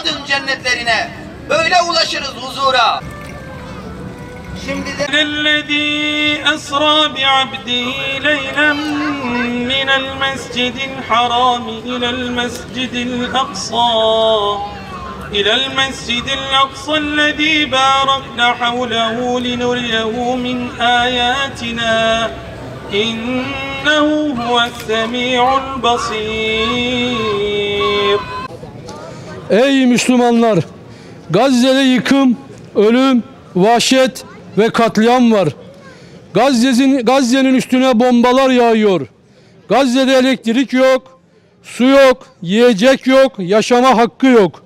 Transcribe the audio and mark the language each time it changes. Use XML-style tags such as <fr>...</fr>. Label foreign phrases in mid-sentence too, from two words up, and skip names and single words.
<tr>cennetlerine. Öyle ulaşırız huzura. Şimdi de</tr> <ar>الذي أسرى بعبده ليلا من المسجد الحرام إلى المسجد الأقصى الذي باركنا حوله لنريه من آياتنا إنه هو السميع البصير.</ar> <tr>Ey Müslümanlar! Gazze'de yıkım, ölüm, vahşet ve katliam var. Gazze'nin üstüne bombalar yağıyor. Gazze'de elektrik yok, su yok, yiyecek yok, yaşama hakkı yok.</tr>